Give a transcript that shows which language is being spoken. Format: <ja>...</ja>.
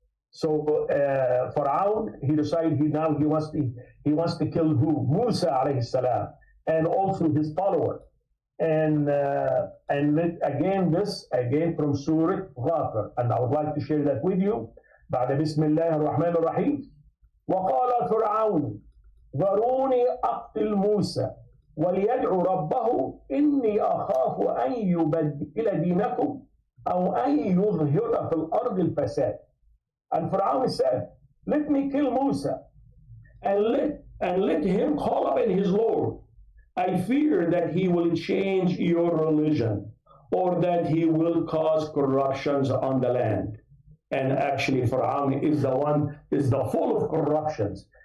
<en>So Pharaoh, he decided he wants to kill who? Musa alayhi salam, and also his follower. And again from Surah Ghafir, and I would like to share that with you.</en> <ar>بعد بسم الله الرحمن الرحيم وقال فرعون ذروني أقتل موسى وليدعو ربه إني أخاف أن يبدل دينكم أو أن يظهر في الأرض الفساد.</ar> <en>And Pharaoh said, let me kill Musa and let him call upon his Lord. I fear that he will change your religion or that he will cause corruptions on the land. And actually Pharaoh is the full of corruptions.</en>